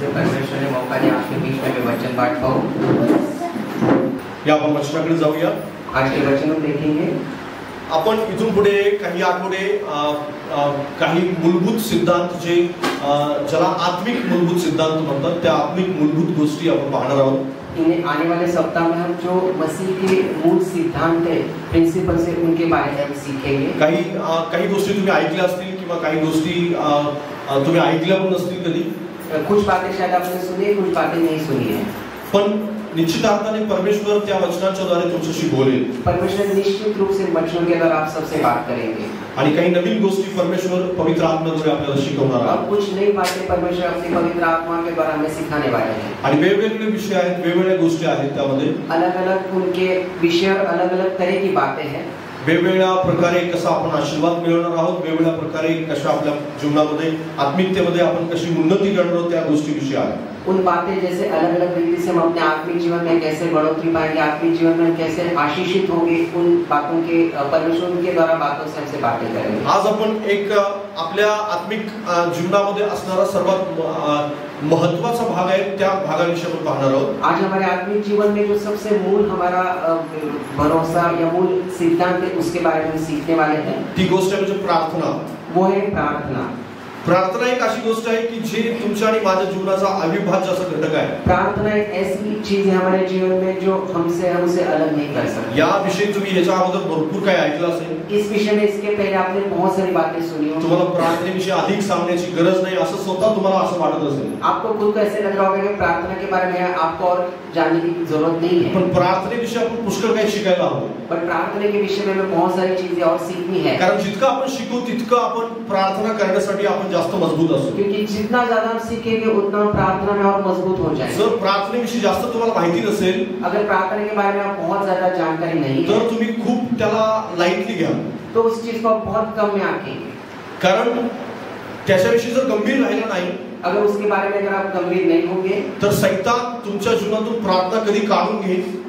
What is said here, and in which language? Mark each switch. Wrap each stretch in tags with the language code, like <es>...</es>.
<hi>परमेश्वर ने मौका दिया आपके बीच में वचन बांट पाऊं।</hi> <mr>या आपण वचनाकडे जाऊया।</mr> <hi>आज के वचन हम देखेंगे।</hi> <mr>आपण इथून पुढे काही आठवडे काही मूलभूत सिद्धांत जे ज्याला आत्मिक मूलभूत सिद्धांत म्हणतात त्या आत्मिक मूलभूत गोष्टी आपण पाहणार आहोत।</mr> <hi>इन आने वाले सप्ताह में हम जो मसीह के मूल सिद्धांत है, प्रिंसिपल से उनके बारे में हम सीखेंगे।</hi> <mr>काही गोष्टी तुम्ही ऐकल्या असतील किंवा काही गोष्टी तुम्ही ऐकल्या पण नसतील कधी।</mr> <hi>कुछ बातें शायद आपने सुनी है, कुछ बातें नहीं सुनी है,</hi> <mr>पण निश्चित अर्थाने परमेश्वर त्या वचनाच्या द्वारे तुमच्याशी बोलेल।</mr> <hi>परमेश्वर निश्चित रूप से वचनों के द्वारा आप सबसे बात करेंगे</hi> <mr>आणि काही नवीन गोष्टी परमेश्वर पवित्र आत्म्याद्वारे आपल्याला शिकवणार आहे।</mr> <hi>और कुछ नई बातें परमेश्वर अपनी पवित्र आत्मा के द्वारा हमें सिखाने वाले हैं।</hi> <mr>आणि वेगवेगळे विषय आहेत, वेगवेगळ्या गोष्टी आहेत, त्यामध्ये</mr> <hi>अलग-अलग उनके विषय, अलग-अलग तरह की बातें हैं।</hi> <mr>वेगवेगळ्या प्रकारे कसा आपण आशीर्वाद मिळवणार आहोत, वेगवेगळ्या प्रकारे कशा आपल्या जीवनामध्ये आत्मिकतेमध्ये आपण कशी उन्नती करणार आहोत, त्या गोष्टी आहेत।</mr> <hi>उन बातें जैसे अलग-अलग रीति से हम अपने आत्मिक जीवन में कैसे बढ़ोतरी पाएंगे, आत्मिक जीवन में कैसे आशीषित होंगे, उन बातों के परमेश्वर के द्वारा बातों से हमसे बातें करेंगे।</hi> <mr>आज आपण एक आपल्या आत्मिक जीवनामध्ये असणारा सर्वात महत्त्वाचा भाग आहे, त्या भागाविषयी आपण पाहणार आहोत।</mr> <hi>आज हमारे आत्मिक जीवन में जो सबसे मूल हमारा भरोसा या मूल सिद्धांत है, उसके बारे में हम सीखने वाले हैं।</hi> <mr>ती गोष्ट है म्हणजे प्रार्थना।</mr> <hi>वो है प्रार्थना।</hi> <mr>प्रार्थना एक अशी गोष्ट आहे की जे तुमच्या आणि माझ्या जीवनाचा अविभाज्य असा घटक आहे।</mr> <hi>प्रार्थना एक ऐसी चीज है हमारे जीवन में जो हम उसे अलग नहीं कर सकते।</hi> <mr>या विषयी तुम्ही ह्याच्या अगोदर भरपूर काही ऐकलं असेल।</mr> <hi>इस विषय में इसके पहले आपने बहुत सारी बातें सुनी होंगी।</hi> <mr>तुम्हाला प्रार्थनेविषयी अधिक सांगण्याची गरज नाही असं स्वतः तुम्हाला असं वाटत असेल।</mr> <hi>आपको खुद को ऐसे लग रहा होगा कि प्रार्थना के बारे में आपको और जानने की जरूरत नहीं है।</hi> <mr>पण प्रार्थनेविषयी आपण पुष्कळ काही शिकायला हवं।</mr> <hi>पर प्रार्थना के विषय में हमें बहुत सारी चीजें और सीखनी है।</hi> <mr>कारण जितकं आपण शिकू तितकं आपण प्रार्थना करण्यासाठी आपण जास्त मजबूत असू।</mr> <hi>क्योंकि जितना ज्यादा हम सीखेंगे उतना प्रार्थना में और मजबूत हो जाएंगे।</hi> <mr>जर प्रार्थनेविषयी जास्त तुम्हाला माहिती नसेल,</mr> <hi>अगर प्रार्थना के बारे में आप बहुत ज्यादा जानकारी नहीं है,</hi> <mr>तर तुम्ही खूप त्याला लाईटली घ्या,</mr> <hi>तो उस चीज को आप बहुत कम में आंकेंगे।</hi> <mr>कारण त्याच्याविषयी जर गंभीर राहिला नाही,</mr> <hi>अगर उसके बारे में अगर आप गंभीर नहीं होंगे,</hi> <mr>तर शैतान तुमच्या जीवनातून प्रार्थना कधी काढून घेईल,</mr>